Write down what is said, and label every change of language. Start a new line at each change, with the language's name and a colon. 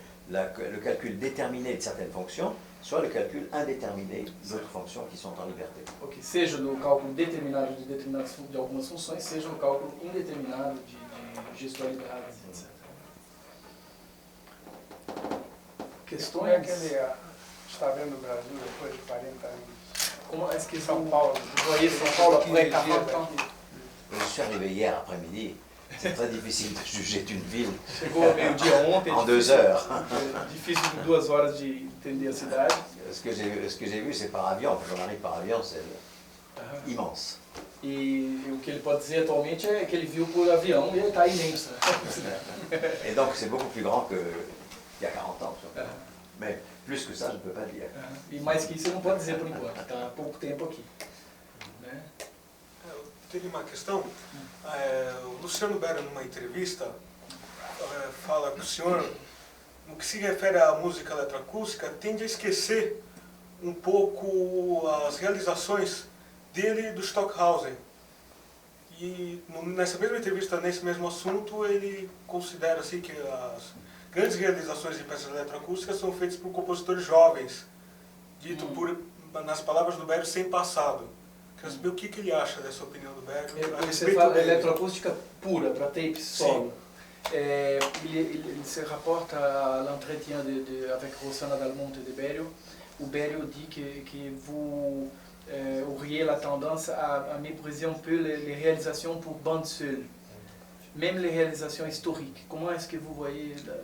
French: le calcul déterminé de certaines fonctions, soit le calcul indéterminé d'autres fonctions qui sont en liberté.
Portuguese: Ok, seja no cálculo determinado de algumas funções, seja no cálculo indeterminado de gestualidades, etc. Questões? Como é que ele está vendo o Brasil depois de 40 anos?
French: Comment est-ce que São Paulo, vous voyez São Paulo après 40 ans? Je suis arrivé hier après-midi. C'est très difficile de juger d'une ville
Portuguese: Chegou ao meio-dia ontem.
French: en 2 heures.
Portuguese: Difícil de 2 horas de entender a cidade.
French: Ce que j'ai vu, c'est par avion. Quand on arrive par avion, c'est immense.
Portuguese: E o que ele pode dizer atualmente é que ele viu por avião e ele está imenso.
French: Et donc c'est beaucoup plus grand qu'il y a 40 ans. Mais plus que ça, je ne peux pas dire.
Portuguese: E mais que isso eu não pode dizer por enquanto, está há pouco tempo aqui. Né? Eu teria uma questão. O Luciano Berio, numa entrevista, fala que o senhor, no que se refere à música eletroacústica, tende a esquecer um pouco as realizações dele e do Stockhausen. E nessa mesma entrevista, nesse mesmo assunto, ele considera assim, que as grandes realizações de peças eletroacústicas são feitas por compositores jovens, dito nas palavras do Berio, sem passado. Quero saber o que ele acha dessa opinião do Berio. Você fala eletroacústica pura, para tape solo.
French: Il se rapporte à l'entretien avec Rossana Dalmonte de Berio. O Berio dit que vous auriez la tendance à mépriser un peu les réalisations pour bande seule, même les réalisations historiques. Comment est-ce que vous voyez